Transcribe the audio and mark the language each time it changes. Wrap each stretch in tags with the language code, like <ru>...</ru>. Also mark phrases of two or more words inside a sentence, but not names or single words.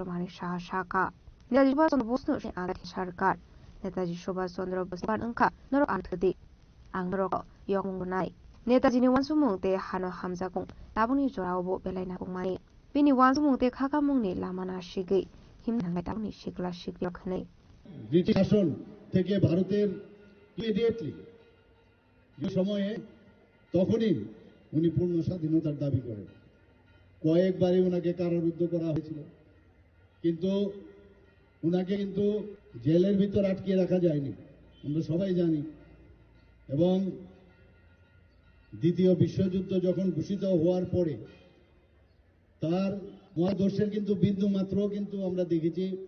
<trp>Manik Shaha Shaka Netaji Subhas Chandra Bose no Agati Sarkar Netaji Subhas Chandra Bose ban engka noro antudi ang noro yong munai Netaji ni wansumung te hano hamza kong tabuni jorao bo belaina kong mani bini wansumung te khaka mung ni lamana shigi him nangai tabuni shigla shigla khane</trp> <bn>ব্রিটিশ শাসন থেকে ভারতের ইমিডিয়েটলি যে সময়ে তখনই উনি পূর্ণ স্বাধীনতার দাবি করেন কয়েকবারই ওনাকে কারারুদ্ধ করা হয়েছিল কিন্তু ওনাকে কিন্তু জেলের ভিতর আটকে রাখা যায়নি আমরা সবাই জানি এবং দ্বিতীয় বিশ্বযুদ্ধ যখন ঘোষিত হওয়ার পরে তার মহাদর্শের কিন্তু বিন্দু মাত্র কিন্তু আমরা দেখেছি</bn>